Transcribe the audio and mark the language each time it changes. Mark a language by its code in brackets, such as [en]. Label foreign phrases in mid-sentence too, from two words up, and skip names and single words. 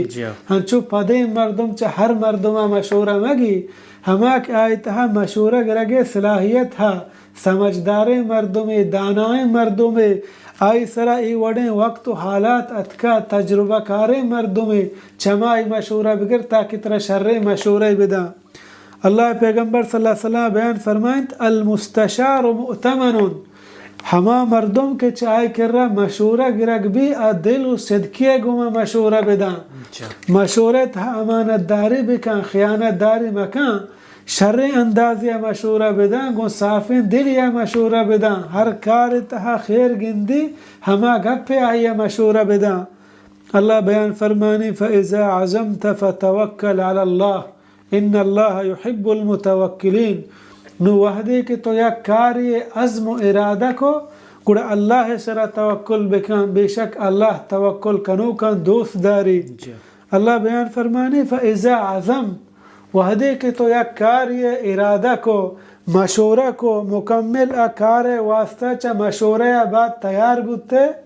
[bal] ہنچو پدے مردم چا ہر مردمہ مشورہ مگی ہما کہ آئیتہا مشورہ گرگ صلاحیت ہا سمجھدار مردم دانائے مردم آئی سرا ای وڑیں وقت و حالات اتکا تجربہ کار مردم چما ای مشورہ بگر تاکہ ترہ شر مشورہ بدا اللہ پیغمبر [ar] صلی اللہ علیہ وسلم [bal] بیان فرمائیں [ar] المستشار مؤتمن [bal] ہما مردم کے چاہے کر رہا مشورہ گرگ بھی دل و صدقیہ گما مشورہ بدا مشورہ تھا امانت داری بکن خیانت داری مکان شر اندازی مشورہ بدا گو صافین دل یا مشورہ بدا ہر کار تہا خیر گندی ہما گپ آئی مشورہ بدا اللہ بیان فرمانی [ar] فَإِذَا عَزَمْتَ فَتَوَكَّلْ عَلَى اللَّهِ ان اللہ يحب المتوکلین [bal] نو وحدی کہ تو یا کاری عزم و ارادہ کو گوڑا اللہ سرا توکل بکن بے شک اللہ توکل کنو کن دوست داری اللہ بیان فرمانی [ar] فَإِذَا عَزَم [bal] وحدی کہ تو یا کاری ارادہ کو مشورہ کو مکمل کار واسطہ چا مشورہ بعد تیار بودتے